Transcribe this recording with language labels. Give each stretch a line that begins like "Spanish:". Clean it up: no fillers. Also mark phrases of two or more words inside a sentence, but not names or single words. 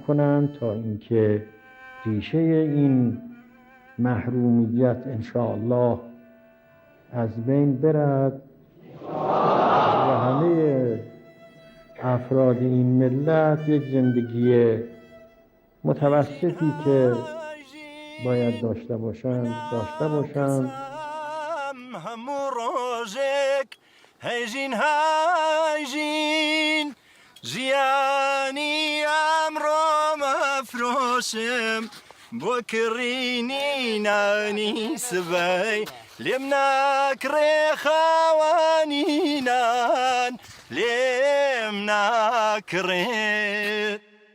Persian: کنند تا اینکه ریشه این محرومیت
Arabic: ان شاء الله
Persian: از بین برد و همه افراد این ملت یک زندگی متوسطی که باید داشته باشند
Central Kurdish: هەیژین هەیژین ژیانی ئەمڕۆ مەفرۆشم بۆ کڕینی نانی سبەی لێم ناکڕێ خاوەنی نان لێم ناکڕێت